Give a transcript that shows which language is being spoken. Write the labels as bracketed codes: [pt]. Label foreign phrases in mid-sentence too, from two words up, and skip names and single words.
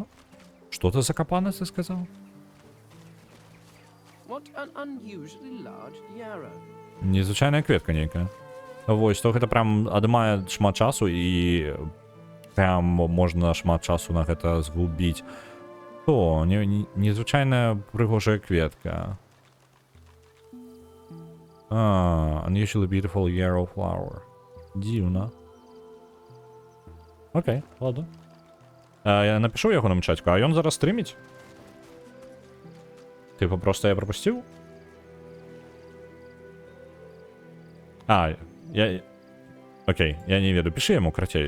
[be] Што ты закапаны, ты сказаў? Незвычайная кветка нейкая. Вось, то гэта прям адымае шмат часу і прям можна шмат часу на гэта згубіць. То, незвычайная прыгожая кветка. [en] Unusually beautiful yellow flower. [be] Дзіўна. Окей, ладно. Я напишу яго на чатку, а ён зараз стрыміць? [ru] Типа, просто я пропусціў? [be] Окей, я не ведаю. Піши яму, крацей.